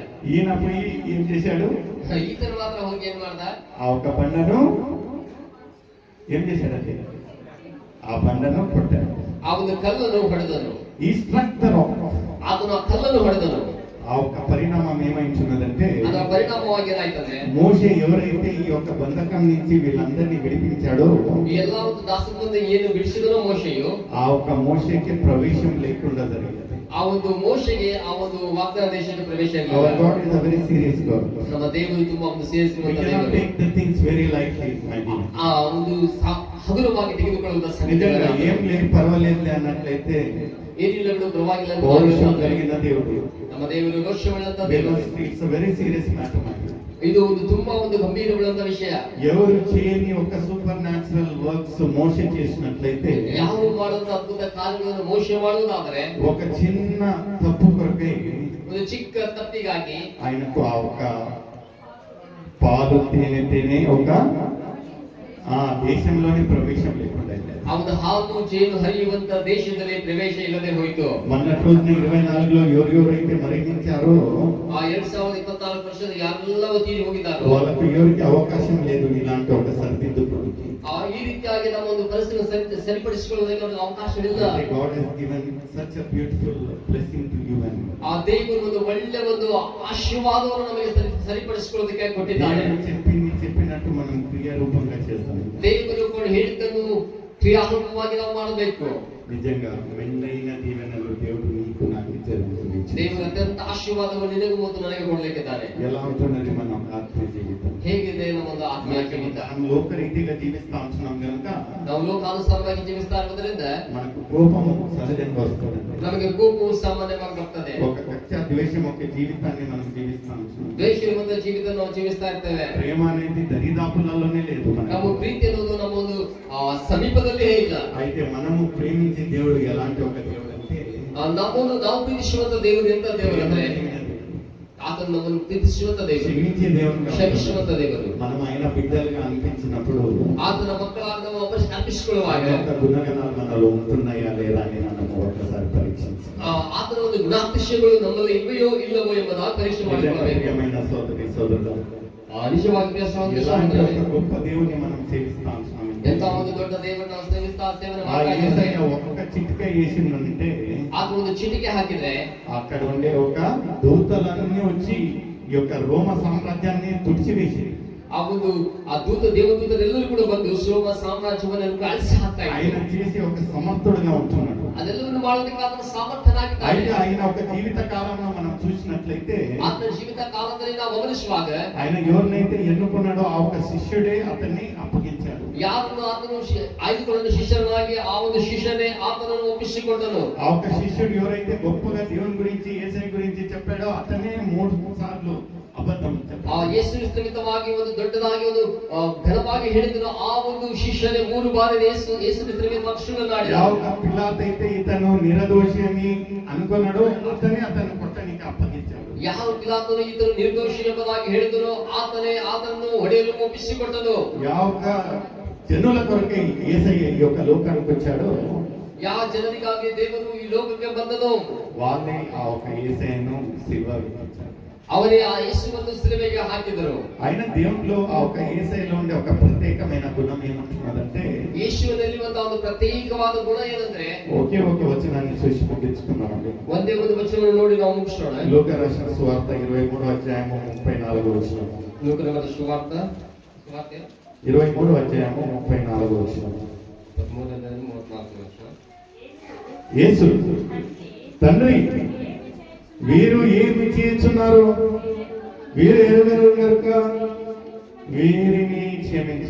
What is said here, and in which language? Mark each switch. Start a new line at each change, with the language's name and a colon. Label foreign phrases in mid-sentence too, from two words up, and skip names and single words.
Telugu: ఈయన పోయి ఏం చేశాడు,
Kannada: ಈತನ ಮಾತ್ರ ಹೋಗಿ ಏನ್ ಮಾಡ್ದ,
Telugu: ఆ ఒక బండను ఏం చేశాడంటే ఆ బండను కొట్టాడు.
Kannada: ಆ ಒಂದು ಕಲ್ಲನ್ನು ಹೊಡೆದನು.
English: He struck the rock.
Kannada: ಅದನ್ನು ಆ ಕಲ್ಲನ್ನು ಹೊಡೆದನು.
Telugu: ఆ ఆ ఒక్క పరిణామం ఏమైంటున్నదంటే
Kannada: ಅದರ ಪರಿಣಾಮವಾಗಿ ಏನಾಯ್ತಂದ್ರೆ
Telugu: మోషే ఎవరైతే ఈ యొక్క బంధకం నుంచి వీళ్ళందరినీ విడిపించాడో
Kannada: ಈ ಎಲ್ಲಾ ಒಂದು ದಾಸತ್ವದಿಂದ ಏನು ಬಿಡಿಸಿದನೋ ಮೋಶೆಯು
Telugu: ఆ ఒక్క మోషేకి ప్రవేశం లేకుండా జరిగింది.
Kannada: ಆ ಒಂದು ಮೋಶೆಗೆ ಆ ಒಂದು ವಾಗ್ದಾನ ದೇಶಕ್ಕೆ ಪ್ರವೇಶ
English: Our
Kannada: ಇರಲಿಲ್ಲ.
English: God is a very serious God.
Kannada: ನಮ್ಮ ದೇವರು ತುಂಬಾ ಒಂದು
English: We
Kannada: ಸೇರಿಸಿರುವಂತ
English: cannot
Kannada: ದೇವರು.
English: take the things very lightly, my dear.
Kannada: ಆ ಒಂದು ಹಗುರವಾಗಿ ತೆಗೆದುಕೊಳ್ಳುವಂತ
Telugu: నిజంగా
Kannada: ಸಂಗತಿಗಳನ್ನ
Telugu: ఏం లేదు పర్వాలేదులే అన్నట్లయితే
Kannada: ಏನಿಲ್ಲ ಬಿಡು ಪರವಾಗಿಲ್ಲ ಅಂತ
Telugu: పౌరుషం
Kannada: ಭಾವಿಸಿದ್ರೆ
Telugu: కలిగిన దేవుడు.
Kannada: ನಮ್ಮ ದೇವರು ರೋಷವುಳ್ಳಂತ ದೇವರು.
English: It's a very serious matter, my dear.
Kannada: ಇದು ಒಂದು ತುಂಬಾ ಒಂದು ಗಂಭೀರವುಳ್ಳಂತ ವಿಷಯ.
Telugu: ఎవరు చేయని ఒక
English: super natural works
Telugu: మోషే చేసినట్లయితే
Kannada: ಯಾರು ಮಾಡುವಂತ ಅದ್ಭುತ ಕಾರ್ಯಗಳನ್ನು ಮೋಶೆ ಮಾಡುವುದಾದರೆ
Telugu: ఒక చిన్న తప్పు కొరకై
Kannada: ಒಂದು ಚಿಕ್ಕ ತಪ್ಪಿಗಾಗಿ
Telugu: ఆయనకు ఆ ఒక పాలు తేనె ఒక ఆ దేశంలోని ప్రవేశం లేకుండా అయింది.
Kannada: ಆ ಒಂದು ಹಾಲು ಜೇನು ಹರಿಯುವಂತ ದೇಶದಲ್ಲಿ ಪ್ರವೇಶ ಇಲ್ಲದೆ ಹೋಯಿತು.
Telugu: మొన్నటి రోజున 24లో ఎవరెవరైతే మరణించారో
Kannada: ಆ 2024 ವರ್ಷದ ಯಾರೆಲ್ಲವೂ ತೀರಿ ಹೋಗಿದ್ದಾರೋ
Telugu: వాళ్ళకు ఎవరికి అవకాశం లేదు ఇలాంటి ఒక సరిదిద్దుకోవడానికి.
Kannada: ಈ ರೀತಿಯಾಗಿ ನಮ್ಮ ಒಂದು ಪರಿಸ್ಥಿತಿಯನ್ನು ಸರಿಪಡಿಸಿಕೊಳ್ಳುವುದಕ್ಕೆ ಒಂದು ಅವಕಾಶವಿಲ್ಲ.
English: God has given such a beautiful blessing to you and me.
Kannada: ಆ ದೇವರು ಒಂದು ಒಳ್ಳೆ ಒಂದು ಆಶೀರ್ವಾದವನ್ನು ನಮಗೆ ಸರಿಪಡಿಸಿಕೊಳ್ಳುವುದಕ್ಕೆ ಕೊಟ್ಟಿದ್ದಾನೆ.
Telugu: దేవుడు చెప్పినట్టు మనం క్రియారూపంగా చేస్తాం.
Kannada: ದೇವರು ಕೂಡ ಹೇಳಿದ್ದನ್ನು ಕ್ರಿಯಾತ್ಮಕವಾಗಿ ನಾವು ಮಾಡಬೇಕು.
Telugu: నిజంగా మెండైన దీవెనలు దేవుడు నీకు నాకు ఇచ్చారు.
Kannada: ದೇವರು ಅತ್ಯಂತ ಆಶೀರ್ವಾದವನ್ನು ನಿನಗೂ ಮತ್ತು ನನಗೆ ಕೊಡಲಿಕ್ಕಿದ್ದಾನೆ.
Telugu: ఎలా ఉంటున్నది మన ఆత్మీయ జీవితం?
Kannada: ಹೇಗಿದೆ ನಮ್ಮ ಒಂದು ಆತ್ಮೀಯ ಜೀವಿತ?
Telugu: మనం లోకరీతిగా జీవిస్తా ఉంటున్నాం కనుక
Kannada: ನಾವು ಲೋಕಾನುಸಾರವಾಗಿ ಜೀವಿಸ್ತಾ ಇರುವುದರಿಂದ
Telugu: మనకు కోపము సహజంగా వస్తుంది.
Kannada: ನಮಗೆ ಕೋಪವು ಸಾಮಾನ್ಯವಾಗಿ ಬರ್ತದೆ.
Telugu: ఒక కక్ష ద్వేషం ఒక జీవితాన్ని మనం జీవిస్తా ఉంటున్నాం.
Kannada: ದ್ವೇಷ ಇರುವಂತ ಜೀವಿತ ನಾವು ಜೀವಿಸ್ತಾ ಇರ್ತೇವೆ.
Telugu: ప్రేమ అనేది దరిదాపులలోనే లేదు
Kannada: ನಾವು
Telugu: మనకు.
Kannada: ಪ್ರೀತಿ ಅನ್ನೋದು ನಮ್ಮ ಒಂದು ಸಮೀಪದಲ್ಲೇ ಇಲ್ಲ.
Telugu: అయితే మనము ప్రేమించే దేవుడు ఎలాంటి ఒక దేవుడు అంటే
Kannada: ನಮ್ಮನ್ನು ನಾವು ಪ್ರೀತಿಸುವಂತ ದೇವರು ಎಂತ ದೇವರು ಅಂದ್ರೆ ಆತನು ನಮ್ಮನ್ನು ಪ್ರೀತಿಸುವಂತ ದೇವರು,
Telugu: క్షమించే దేవుడు కాబట్టి
Kannada: ಕ್ಷಮಿಸುವಂತ ದೇವರು.
Telugu: మనం ఆయన బిడ్డలుగా అనిపించినప్పుడు
Kannada: ಆತನ ಮಕ್ಕಳಾಗಿ ನಾವು ಅರ್ಪಿಸಿಕೊಳ್ಳುವಾಗ
Telugu: ఆయన యొక్క గుణగణాలు మనలో ఉంటున్నాయా లేదా అని మనం ఒకసారి పరీక్షించాలి.
Kannada: ಆತನ ಒಂದು ಗುಣಾತಿಶಯಗಳು ನಮ್ಮಲ್ಲಿ ಇವೆಯೋ ಇಲ್ಲವೋ ಎಂಬುದಾಗಿ ಪರೀಕ್ಷೆ ಮಾಡಿಕೊಳ್ಳಬೇಕು.
Telugu: ప్రియమైన సోదరి సోదరుడు,
Kannada: ನಿಜವಾಗಿ
Telugu: ఇలాంటి ఒక గొప్ప దేవుని మనం సేవిస్తా ఉంటున్నాం.
Kannada: ಎಂತ ಒಂದು ದೊಡ್ಡ ದೇವರು ನಾವು ಸೇವನೆ
Telugu: ఆ
Kannada: ಮಾಡ್ತಾ
Telugu: యేసయ్య
Kannada: ಇದ್ದೇವೆ.
Telugu: ఒక్క చిటిక వేసిందంటే
Kannada: ಆತ ಒಂದು ಚಿಟಿಕೆ ಹಾಕಿದ್ರೆ
Telugu: అక్కడ ఉండే ఒక దూతలన్నీ వచ్చి ఈ యొక్క రోమ సామ్రాజ్యాన్ని తుడిచివేసి
Kannada: ಆ ದೇವದೂತರೆಲ್ಲರೂ ಕೂಡ ಬಂದು ಸೋಮ ಸಾಮ್ರಾಜ್ಯವನ್ನು ಅಳಿಸಿ ಹಾಕ್ತಾ
Telugu: ఆయన
Kannada: ಇದ್ದಾರೆ.
Telugu: చేసి ఒక సమర్థుడుగా ఉంటున్నాడు.
Kannada: ಅದೆಲ್ಲವನ್ನು ಮಾಡೋದಕ್ಕೆ ಆತನ ಸಾಮರ್ಥ್ಯನಾಗಿದ್ದಾನೆ.
Telugu: అయితే ఆయన ఒక జీవిత కాలంలో మనం చూసినట్లయితే
Kannada: ಆತನ ಜೀವಿತ ಕಾಲದಲ್ಲಿ ನಾವು ಗಮನಿಸುವಾಗ
Telugu: ఆయన ఎవరినైతే ఎన్నుకున్నాడో ఆ ఒక శిష్యుడే అతన్ని అప్పగించాడు.
Kannada: ಯಾರನ್ನು ಆತನು ಆಯ್ದುಕೊಳ್ಳಲು ಶಿಷ್ಯನಾಗಿ ಆ ಒಂದು ಶಿಷ್ಯನೇ ಆತನನ್ನು ಒಪ್ಪಿಸಿಕೊಂಡನು.
Telugu: ఆ ఒక శిష్యుడు ఎవరైతే గొప్పగా దేవుని గురించి యేసయ్య గురించి చెప్పాడో అతనే 3 సార్లు అబద్ధం
Kannada: ಆ
Telugu: చెప్పాడు.
Kannada: ಯೇಸು ನಿಮಿತ್ತವಾಗಿ ಒಂದು ದೊಡ್ಡದಾಗಿ ಒಂದು ಘನವಾಗಿ ಹೇಳಿದನು. ಆ ಒಂದು ಶಿಷ್ಯನೇ 3 ಬಾರಿ ಯೇಸು ನಿಮಿತ್ತ ಪಕ್ಷಗಳನ್ನಾಡಿ.
Telugu: ಯಾವ పిలాత్ అయితే ఇతను నిర్దోషి అని అనుకున్నాడో అతను కొట్టడానికి అప్పగించాడు.
Kannada: ಯಾವ ಪಿಲಾತನು ಈತನು ನಿರ್ದೋಷಿ ಎಂಬುದಾಗಿ ಹೇಳಿದನೋ ಆತನನ್ನು ಹೊಡೆಯಲು ಒಪ್ಪಿಸಿಕೊಟ್ಟನು.
Telugu: ಯಾವ జనుల కొరకే యేసయ్య ఈ యొక్క లోకానికి వచ్చాడో
Kannada: ಯಾವ ಜನರಿಗಾಗಿ ದೇವರು ಈ ಲೋಕಕ್ಕೆ ಬಂದನು
Telugu: వాళ్ళే ఆ ఒక యేసయ్యను సిలువలో
Kannada: ಅವರೇ ಆ ಯೇಸುವನ್ನು ಸಿಲುಬೆಗೆ ಹಾಕಿದರು.
Telugu: ఆయన దేవునిలో ఆ ఒక యేసయ్యలో ఉండే ఒక ప్రత్యేకమైన గుణం ఏమంటున్నదంటే
Kannada: ಯೇಸುವಿನಲ್ಲಿ ಒಂದು ಪ್ರತ್ಯೇಕವಾದ ಗುಣ ಏನಂದ್ರೆ
Telugu: ఒకే ఒక వచనాన్ని చూసి ముగించుకున్నామండి.
Kannada: ಒಂದೇ ಒಂದು ವಚನವನ್ನು ನೋಡಿ ನಾವು ಮುಗಿಸೋಣ.
Telugu: లోక రాసిన సువార్త 23వ అధ్యాయము 34వ వచనం.
Kannada: ಲೋಕದ ಸುವಾರ್ತೆ
Telugu: 23వ అధ్యాయము 34వ వచనం.
Kannada: 33 ವರ್ಷ.
Telugu: యేసు తండ్రి వీరు ఏమి చేస్తున్నారు, వీరు ఎరుగరు కనుక వీరిని క్షమించు.